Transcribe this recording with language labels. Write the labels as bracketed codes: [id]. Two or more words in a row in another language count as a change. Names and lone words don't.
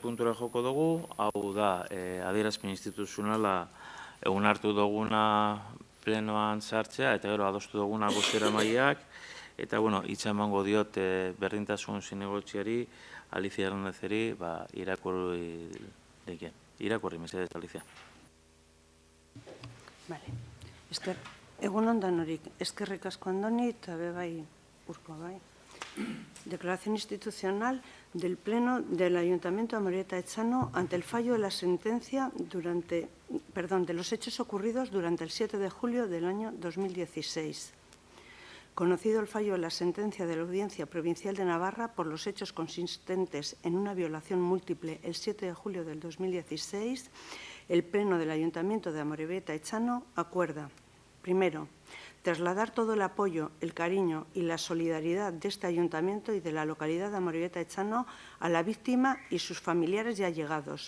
[eu] puntura joko dugu, hau da, adierazpen instituzionala onartu duguna plenoan sartzea, eta gero adostu duguna bozeramaileak, eta, hitza emango diot berdintasun zinegotziari, Alicia Hernandezeri, irakurri, mesedez, Alicia. Vale. Egun ondan horik, eskerrik asko Andoni, eta bebai urko bai. [es] Declaración institucional del Pleno del Ayuntamiento de Amorebieta Etxano ante el fallo de la sentencia de los hechos ocurridos durante el 7 de julio del año 2016. Conocido el fallo de la sentencia de la Audiencia Provincial de Navarra por los hechos consistentes en una violación múltiple el 7 de julio del 2016, el Pleno del Ayuntamiento de Amorebieta Etxano acuerda, primero, trasladar todo el apoyo, el cariño y la solidaridad de este ayuntamiento y de la localidad de Amorebieta Etxano a la víctima y sus familiares y allegados.